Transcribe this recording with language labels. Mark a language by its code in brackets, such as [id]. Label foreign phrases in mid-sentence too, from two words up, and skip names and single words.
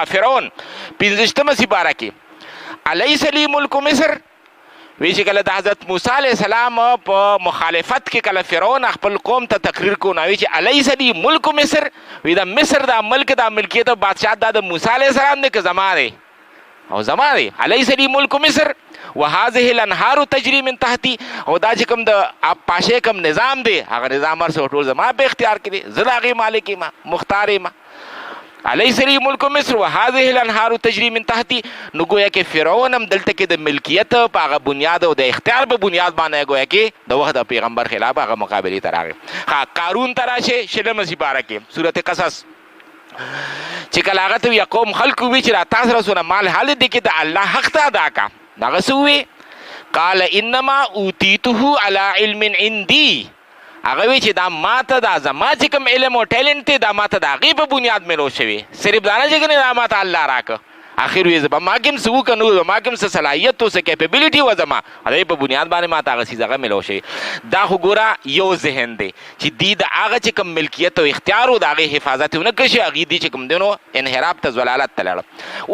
[ps] فرعون 15مه سپاره کې [ar] الیس لی ملک مصر، [ps] وی چې کله د حضرت موسی [ar] علیه السلام [ps] په مخالفت کې کله فرعون خپل قوم ته تقریر کو نو وی چې [ar] الیس لی ملک مصر، [ps] وی دا مصر دا ملک دا ملکیت او بادشاهت دا د موسی [ar] علیه السلام [ps] دی که زما دی؟ او زما دی. [ar] الیس لی ملک مصر وهذه الانهار تجری من تحتی، [ps] او دا چې کوم د پاشې کوم نظام دی هغه نظام هر څه ټول زما په اختیار کې دی، زه د هغې مالک یم، مختار یم. [ar] الیس لی ملک مصر وهذه الانهار تجری من تحتی. [ps] نو گویا کې فرعون هم دلته کې د ملکیت په هغه بنیاد او د اختیار په بنیاد باندې گویا کې د وخت د پیغمبر خلاف هغه مقابلې ته راغی. قارون ته راشئ 6مه سپاره کې سورت قصص چې کله هغه ته یې قوم خلکو وي چې را تاسو رسونه مال حال دی کې د الله حق ته ادا کا، هغه څه ووایي [ar] قال انما اوتیته علی علم عندي، [ps] هغه وی چې دا ماته دا زما چې کوم علم او ټیلنټ دی دا ماته د هغې په بنیاد ملو شوی، صرف دا نه چې کنې دا ماته الله راکړه. اخر وی زما ما کوم څه وکړه نو ما کوم څه صلاحیت او څه کیپیبلیټي وه زما هغې په بنیاد باندې ماته هغه څیز هغه ملو شوی. دا خو ګوره یو ذهن دی چې دی د هغه چې کوم ملکیت او اختیار و د هغې حفاظت یې ونه کړی شي، هغې دی چې کوم دی نو انحراف ته ضلالت ته لاړه.